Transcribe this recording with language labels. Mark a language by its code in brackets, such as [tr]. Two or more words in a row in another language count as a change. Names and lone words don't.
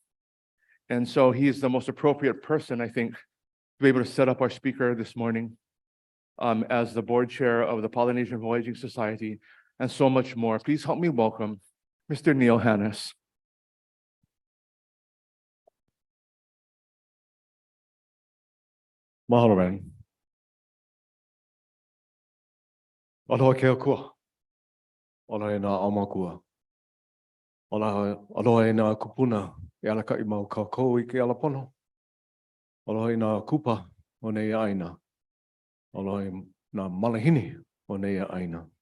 [en] And so he is the most appropriate person, I think, to be able to set up our speaker this morning as the board chair of the Polynesian Voyaging Society and so much more. Please help me welcome Mr. Neil Hannes. [haw] Mahalo, Randy. Aloha ke akua. Aloha e nā aumakua. Aloha e nā kupuna e alaka I mau kākou I ke alapono. Aloha e nā kupa o nei aina. Aloha e nā malahini o nei aina.